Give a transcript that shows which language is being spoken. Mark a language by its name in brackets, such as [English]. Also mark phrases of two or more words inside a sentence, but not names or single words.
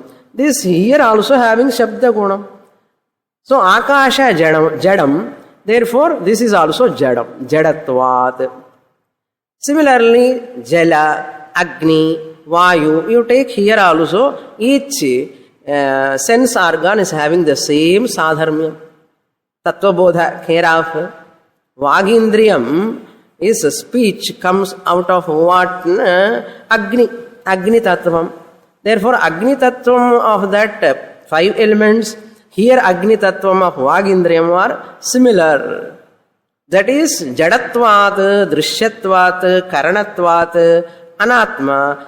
[English] This here also having [Sanskrit] शब्द गुणम्. [English] So, [Sanskrit] आकाश जडम्, [English] therefore, this is also [Sanskrit] जडम्, जडत्वात्. [English] Similarly, [Sanskrit] जल, अग्नि, वायु, [English] you take here also, each sense organ is having the same sadharmya. Tattvabodha, hereof. Vagindriyam is speech, comes out of what? [Sanskrit] अग्नि तत्त्वम्. [English] Therefore, [Sanskrit] अग्नि तत्त्वम् [English] of that 5 elements, here [Sanskrit] अग्नि तत्त्वम् [English] of Vagindriyam are similar. [Sanskrit] That is जडत्वात्, दृश्यत्वात्, करणत्वात्, अनात्मा.